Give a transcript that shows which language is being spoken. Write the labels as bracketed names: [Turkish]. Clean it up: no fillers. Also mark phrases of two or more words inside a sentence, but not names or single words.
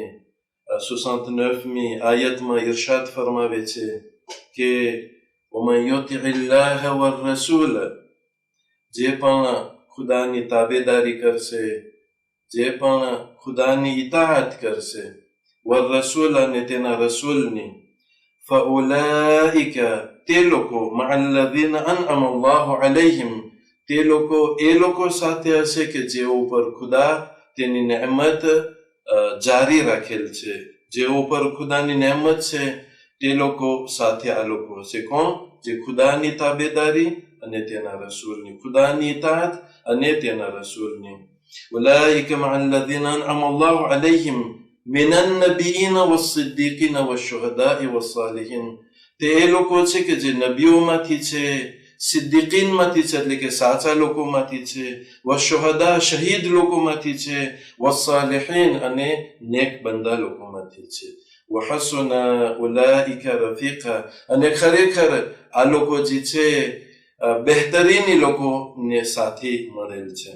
[Gujarati] 69મી આયતમાં ઇરશાદ ફરમાવે છે કે [Arabic] وَمَنْ يُطِعِ اللَّهَ وَالرَّسُولَ, [Gujarati] જે પણ ખુદાની તાબેદારી કરશે, જે પણ ખુદાની ઇતાઅત કરશે, વરરસૂલ અને તેના રસૂલની, فَأُولَٰئِكَ તે લોકો [Arabic] مَعَ الَّذِينَ أَنْعَمَ اللَّهُ عَلَيْهِمْ [Gujarati] તે લોકો એ લોકો સાથે હશે કે જેઓ ઉપર ખુદા તેની નહેમત જારી રાખેલ છે. જેઓ ઉપર ખુદાની નહેમત છે તે લોકો સાથે આ લોકો હશે. કોણ? જે ખુદાની તાબેદારી અને તેના રસૂલની, ખુદાની ઇતાઅત અને તેના રસૂલની. [Arabic] أولئك مع الذين أنعم الله عليهم من النبيين والصديقين والشهداء والصالحين. [Gujarati] તે એ લોકો છે કે જે નબીઓમાંથી છે, સિદ્દીકીનમાંથી છે એટલે કે સાચા લોકોમાંથી છે, વશુહદા શહીદ લોકોમાંથી છે, વસાલિહીન અને નેક બંદા લોકોમાંથી છે. [Arabic] وحسن أولئك رفيقا, [Gujarati] અને ખરેખર આ લોકો જે છે બહેતરીની લોકોને સાથી મળેલ છે.